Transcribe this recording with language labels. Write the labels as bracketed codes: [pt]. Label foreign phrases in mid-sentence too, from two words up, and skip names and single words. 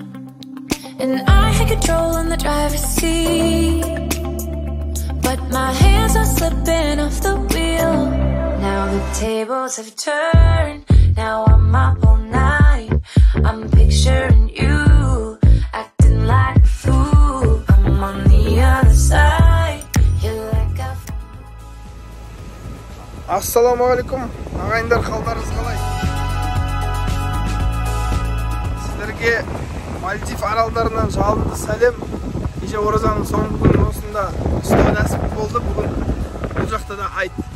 [en] And I had control on the driver's seat, but my hands are slipping off the wheel. Now the tables have turned, now I'm up all night. I'm picturing you, acting like a fool. I'm on the other side, you're like a... [kk] Ассаламуалейкум, ағайындар, қалдарыңыз қалай? Сіздерге Мальдив аралдарынан жалынды сәлем. Кеше оразаның соңғы күні осында ұстау нәсіп болды. Бүгін бұл жақта да айт.